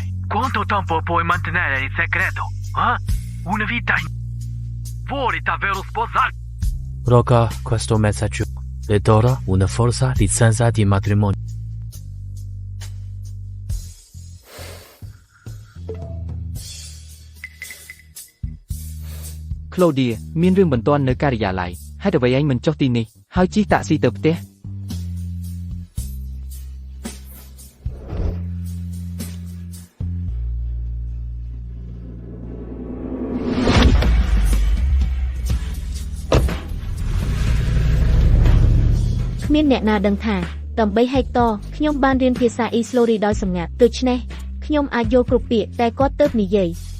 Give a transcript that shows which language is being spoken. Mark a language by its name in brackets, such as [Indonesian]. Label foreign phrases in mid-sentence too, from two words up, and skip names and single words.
[Italian] Quanto tempo puoi mantenere il segreto? Una vita Vuoi davvero sposarti? Rocca questo messaggio. Le darò una falsa licenza di matrimonio. Claudia, [Khmer] មានរឿងបន្ទាន់នៅការិយាល័យហេតុអ្វីឯងមិនចុះទីនេះហើយជិះតាក់ស៊ីទៅផ្ទះ គ្មានអ្នកណាដឹងថាដើម្បីហេកតខ្ញុំបានរៀនភាសាអ៊ីស្លូរីដោយសម្ងាត់ដូច្នេះខ្ញុំអាចយល់គ្រប់ពាក្យតែគាត់ទើបនិយាយ